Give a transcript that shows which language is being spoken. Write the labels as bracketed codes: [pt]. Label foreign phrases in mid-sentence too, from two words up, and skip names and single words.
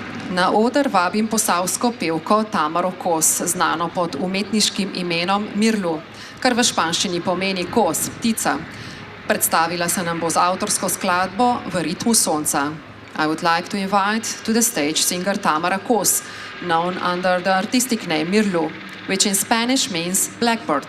[sl] Na oder vabim posavsko pevko Tamaro Kos, znano pod umetniškim imenom Mirlu, kar v španščini pomeni kos, ptica. Predstavila se nam bo z avtorsko skladbo V ritmu sonca. [en] I would like to invite to the stage singer Tamara Kos, known under the artistic name Mirlu, which in Spanish means blackbird.